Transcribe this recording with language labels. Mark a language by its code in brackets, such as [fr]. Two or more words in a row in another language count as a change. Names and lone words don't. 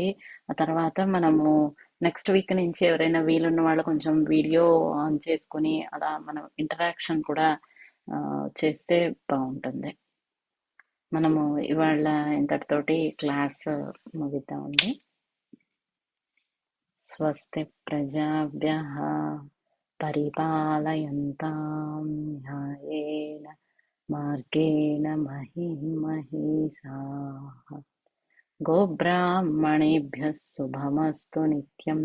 [te] ఆ తర్వాత మనము [en] next week [te] నుంచి ఎవరైనా వీలున్న వాళ్ళు కొంచెం [en] video on [te] చేసుకొని అలా మనం ఇంటరాక్షన్ కూడా చేస్తే బాగుంటుంది. మనము ఇవాళ ఇంతటితోటి క్లాస్ ముగిద్దామండి. [sa] स्वस्ति प्रजाभ्यः परिपालयन्तां न्यायेन मार्गेण महीं महीशाः गोब्राह्मणेभ्यः शुभमस्तु नित्यं.